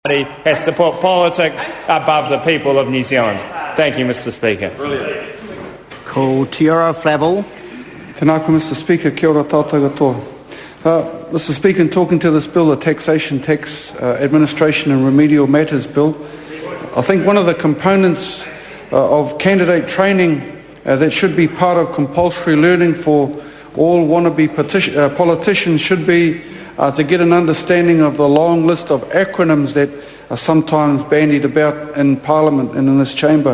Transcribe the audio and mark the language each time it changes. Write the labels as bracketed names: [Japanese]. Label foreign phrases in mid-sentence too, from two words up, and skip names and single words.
[English] Party has to put politics above the people of New Zealand. Thank you, Mr. Speaker. Brilliant. [Māori] Ko Tiara Flavel. Tēnā koe, [English] Mr. Speaker. [Māori] Kia ora tātou katoa. [English] Mr. Speaker, in talking to this bill, the Taxation, Tax Administration and Remedial Matters Bill, I think one of the components of candidate training that should be part of compulsory learning for all wannabe politicians should be to get an understanding of the long list of acronyms that are sometimes bandied about in Parliament and in this chamber.